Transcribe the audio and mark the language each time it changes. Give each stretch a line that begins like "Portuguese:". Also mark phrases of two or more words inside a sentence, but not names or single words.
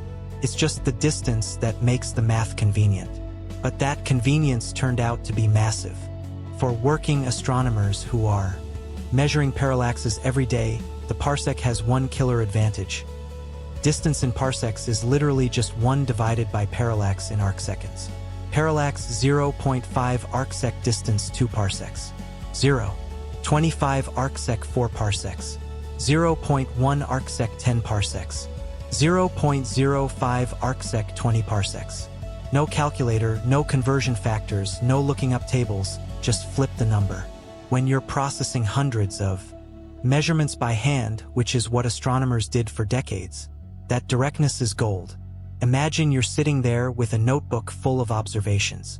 English: It's just the distance that makes the math convenient. But that convenience turned out to be massive. For working astronomers who are measuring parallaxes every day, the parsec has one killer advantage. Distance in parsecs is literally just 1 divided by parallax in arcseconds. Parallax 0.5 arcsec distance 2 parsecs. 0. 25 arcsec 4 parsecs. 0.1 arcsec 10 parsecs. 0.05 arcsec 20 parsecs. No calculator, no conversion factors, no looking up tables, just flip the number. When you're processing hundreds of measurements by hand, which is what astronomers did for decades, that directness is gold. Imagine you're sitting there with a notebook full of observations.